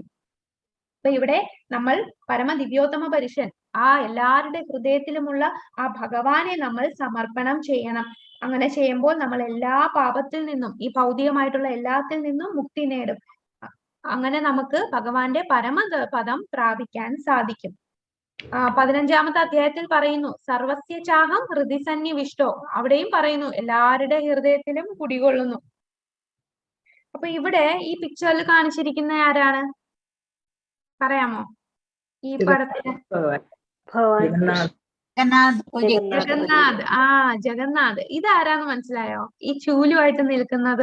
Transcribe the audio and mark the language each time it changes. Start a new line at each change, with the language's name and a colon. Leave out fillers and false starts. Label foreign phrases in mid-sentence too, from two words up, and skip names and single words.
Malayalam: അപ്പൊ ഇവിടെ നമ്മൾ പരമദിവ്യോത്തമ പുരുഷൻ, ആ എല്ലാവരുടെ ഹൃദയത്തിലുമുള്ള ആ ഭഗവാനെ നമ്മൾ സമർപ്പണം ചെയ്യണം. അങ്ങനെ ചെയ്യുമ്പോൾ നമ്മൾ എല്ലാ പാപത്തിൽ നിന്നും, ഈ ഭൗതികമായിട്ടുള്ള എല്ലാത്തിൽ നിന്നും മുക്തി നേടും. അങ്ങനെ നമുക്ക് ഭഗവാന്റെ പരമപദം പ്രാപിക്കാൻ സാധിക്കും. 15-ാമത്തെ അധ്യായത്തിൽ പറയുന്നു
Sanskrit: സർവസ്യ ചാഹം ഹൃദി സന്നിവിഷ്ടോ.
Malayalam: അവിടെയും പറയുന്നു എല്ലാവരുടെ ഹൃദയത്തിലും കുടികൊള്ളുന്നു. അപ്പൊ ഇവിടെ ഈ പിക്ചറിൽ കാണിച്ചിരിക്കുന്ന ആരാണ്, പറയാമോ? ഈ പടത്തിന് ജഗന്നാഥ്. ജഗന്നാഥ്. ഇതാരാന്ന് മനസ്സിലായോ? ഈ ചൂലുമായിട്ട് നിൽക്കുന്നത്